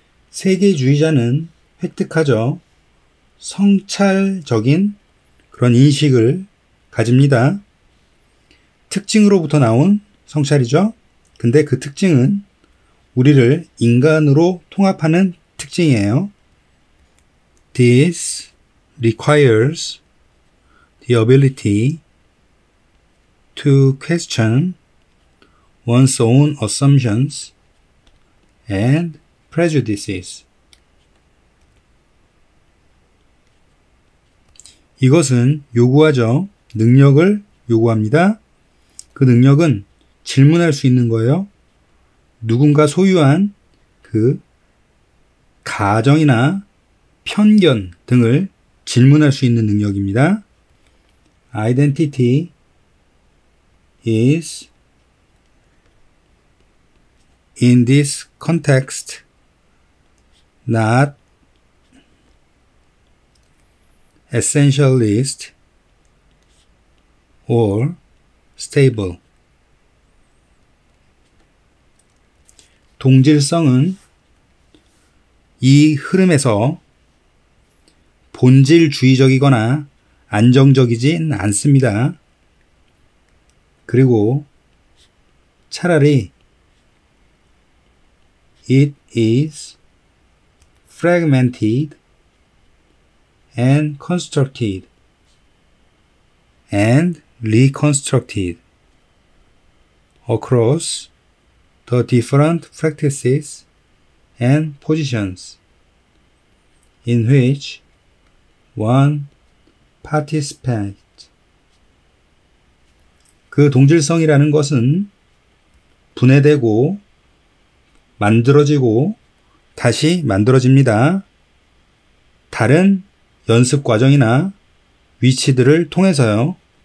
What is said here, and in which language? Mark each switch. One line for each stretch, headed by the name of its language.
Korean: 세계주의자는 획득하죠. 성찰적인 그런 인식을 가집니다. 특징으로부터 나온 성찰이죠. 근데 그 특징은 우리를 인간으로 통합하는 특징이에요.
English: This requires the ability to question one's own assumptions and prejudices.
Korean: 이것은 요구하죠. 능력을 요구합니다. 그 능력은 질문할 수 있는 거예요. 누군가 소유한 그 가정이나 편견 등을 질문할 수 있는 능력입니다.
English: Identity is in this context not essentialist or stable.
Korean: 동질성은 이 흐름에서 본질주의적이거나 안정적이진 않습니다. 그리고 차라리
English: it is fragmented and constructed and reconstructed across the different practices and positions in which one participant.
Korean: 그 동질성이라는 것은 분해되고 만들어지고 다시 만들어집니다. 다른 연습 과정이나 위치들을 통해서요.